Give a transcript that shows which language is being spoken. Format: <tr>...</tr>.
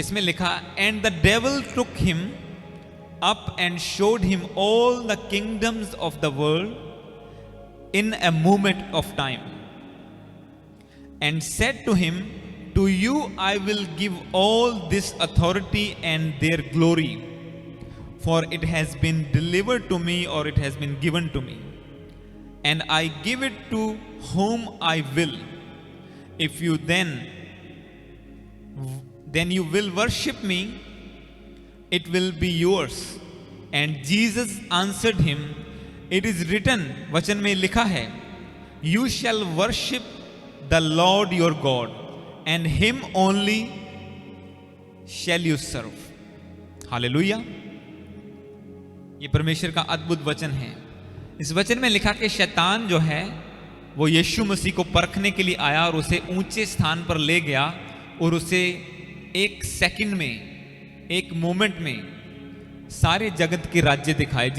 <en>इसमें लिखा, and the devil took him up and showed him all the kingdoms of the world in a moment of time and said to him, to you I will give all this authority and their glory, for it has been delivered to me, or it has been given to me, and I give it to whom I will. If you then you will worship me, it will be yours. And Jesus answered him, it is written,</en> <hi>वचन में लिखा है,</hi> <en>you shall worship the Lord your God, and him only shall you serve.</en> <hi>Hallelujah. ये परमेश्वर का अद्भुत वचन है। इस वचन में लिखा कि शैतान जो है वो यीशु मसीह को परखने के लिए आया और उसे ऊंचे स्थान पर ले गया और उसे एक सेकंड में, एक मोमेंट में सारे जगत के राज्य दिखाए।</hi>